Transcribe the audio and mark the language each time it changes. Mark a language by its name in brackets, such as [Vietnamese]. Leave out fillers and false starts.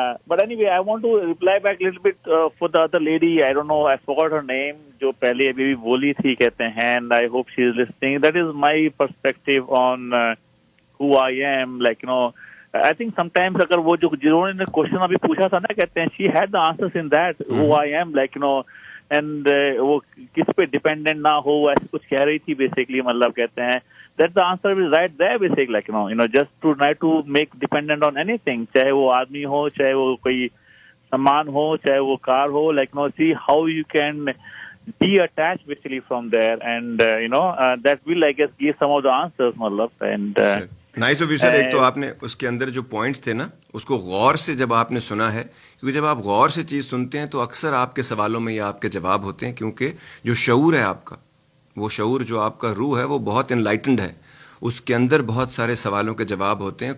[English] But anyway, I want to reply back a little bit for the other lady. I don't know, I forgot her name. [Urdu] جو پہلے ابھی بھی بولی تھی کہتے ہیں, [English] and I hope she is listening. That is my perspective on who I am. Like, you know, I think sometimes اگر وہ جو جنہوں نے question ابھی پوچھا تھا نا, کہتے ہیں she had the answers in that, who I am, like, you know, and [Urdu] وہ کس پہ ڈیپینڈنٹ نہ ہو ایسے کچھ کہہ رہی تھی [English] basically, مطلب کہتے ہیں that the answer is right there basically, like, you know, just to try to make dependent on anything, [Urdu] چاہے وہ آدمی ہو, چاہے وہ کوئی سامان ہو, چاہے وہ کار ہو, [English] like, you know, see how you can detach basically from there, and you know, that will, I guess, give some of the answers, مطلب. And nice of you sir. [Urdu] ایک تو آپ نے اس کے اندر جو پوائنٹس تھے نا, اس کو غور سے جب آپ نے سنا ہے, کیونکہ جب آپ غور سے چیز سنتے ہیں تو اکثر آپ کے سوالوں میں یہ آپ کے جواب ہوتے ہیں, کیونکہ جو شعور ہے آپ کا, وہ شعور جو آپ کا روح ہے وہ بہت انلائٹنڈ ہے, اس کے اندر بہت سارے سوالوں کے جواب ہوتے ہیں.